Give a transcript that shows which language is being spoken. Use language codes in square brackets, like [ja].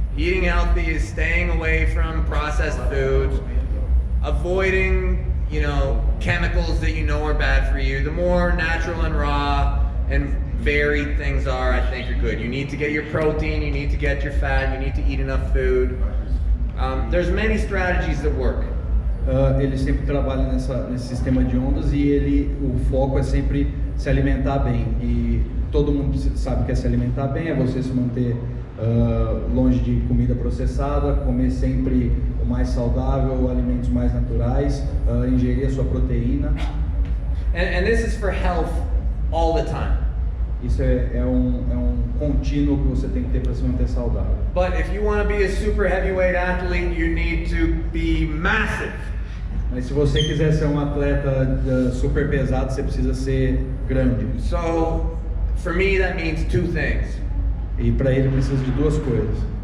[en] Eating healthy is staying away from processed foods, avoiding, chemicals that you know are bad for you. The more natural and raw and varied things are, I think are good. You need to get your protein, you need to get your fat, you need to eat enough food. There's many strategies that work. [pt] Ele sempre trabalha nesse sistema de ondas e o foco é sempre se alimentar bem. E todo mundo sabe que é se alimentar bem, é você se manter longe de comida processada, comer sempre o mais saudável, alimentos mais naturais, ingerir a sua proteína. [en] And this is for health all the time. [pt] Isso é um contínuo que você tem que ter para se manter saudável. [en] But if you want to be a super heavyweight athlete, you need to be massive. [pt] Mas se você quiser ser um atleta super pesado, você precisa ser grande. [en] So, for me, that means two things. [pt] E para ele precisa de duas coisas.